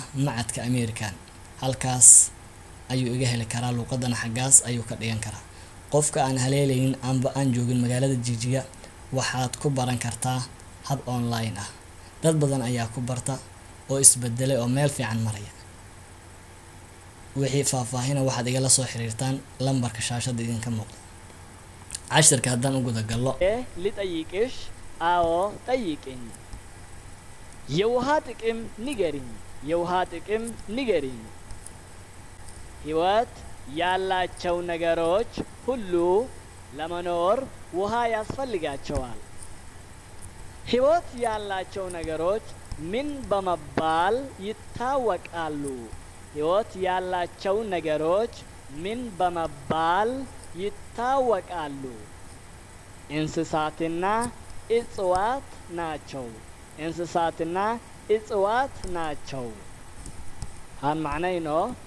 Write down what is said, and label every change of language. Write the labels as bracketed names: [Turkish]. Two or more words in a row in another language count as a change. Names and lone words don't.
[Somali] macadka Ameerikan halkaas ayuu iga heli karaa luqadana xagaas ayuu ka dhigan karaa qofka aan haleelaynin amba aan joogin magaalada Jigjiga waxaad ku baran kartaa hab online ah dad badan ayaa ku barta oo isbedelay oo meel fiican maraya wixii faahfaahin waxaad igala soo xiriirtaan lambarka shaashada idinka muuqda cashirka haddaan u guda gallo [Amharic] ልጠይቅሽ አዎ ጠይቅኝ የውሃ ጥቅም ንገሪኝ የውሃ ጥቅም ንገሪኝ ሕይወት ያላቸው ነገሮች ሁሉ ለመኖር ውሃ ያስፈልጋቸዋል ሕይወት ያላቸው ነገሮች ምን በመባል ይታወቃሉ ሕይወት ያላቸው ነገሮች ምን በመባል ይታወቃሉ እንስሳትና እጽዋት ናቸው እንስሳትና እጽዋት ናቸው هان معنينه